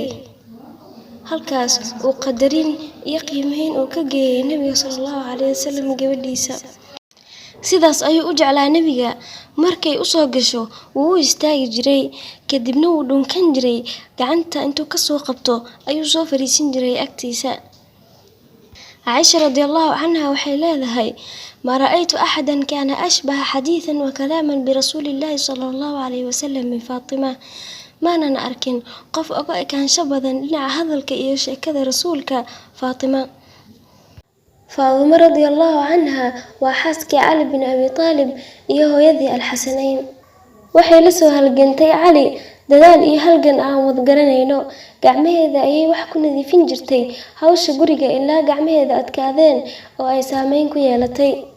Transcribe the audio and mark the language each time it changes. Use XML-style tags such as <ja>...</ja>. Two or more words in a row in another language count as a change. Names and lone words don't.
<so>halkaas uu qadarin iyo qiimeyn uu ka geeyay Nabiga</so> <ar>صلى الله عليه وسلم</ar> <so>gabadhiisa. sidaas ayuu u jeclaa Nabiga. markay u soo gasho wuu u istaagi jiray, kadibna wuu dhunkan jiray, gacanta intuu ka soo qabto ayuu soo fariisin jiray agtiisa. Aisha</so> <ar>رضي الله عنها</ar> <so>waxay leedahay:</so> <ar>ما رأيت أحدا كان أشبه حديثا وكلاما برسول الله صلى الله عليه وسلم من فاطمة.</ar> <so>maanan arkin qof uga ekaansho badan dhinaca hadalka iyo sheekada rasuulka Fatima. Fatima</so> <ar>رضي الله عنها</ar> <so>waa xaaskii Ali bin Abi Talib iyo hooyadii Al-Xasanayn. waxay la soo halgantay Ali dadaal iyo halgan aan wada garanayno. gacmaheeda ayay wax ku nadiifin jirtay hawsha guriga ilaa gacmaheeda adkaadeen oo ay saameyn ku yeelatay.</so>